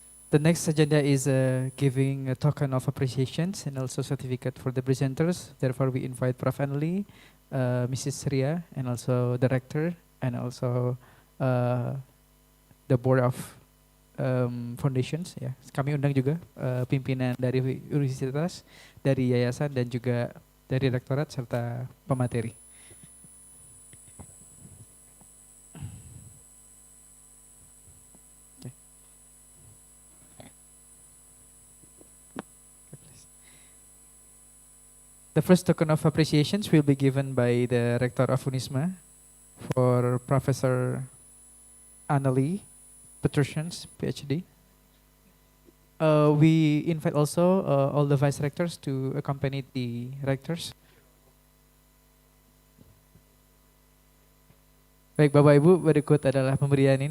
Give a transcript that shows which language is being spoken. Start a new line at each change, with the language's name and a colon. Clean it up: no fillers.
English: The next agenda is giving a token of appreciations and also certificate for the presenters. Therefore, we invite Prof. Anli, Mrs. Ria, and also Director, and also the Board of Foundations.
Indonesian: Ya, kami undang juga pimpinan dari universitas, dari yayasan, dan juga dari rektorat serta pemateri.
English: The first token of appreciations will be given by the Rector of Unisma for Professor Anali Petrosians, PhD. We invite also all the vice rectors to accompany the rectors.
Indonesian: Baik Bapak Ibu, berikut adalah pemberian ini.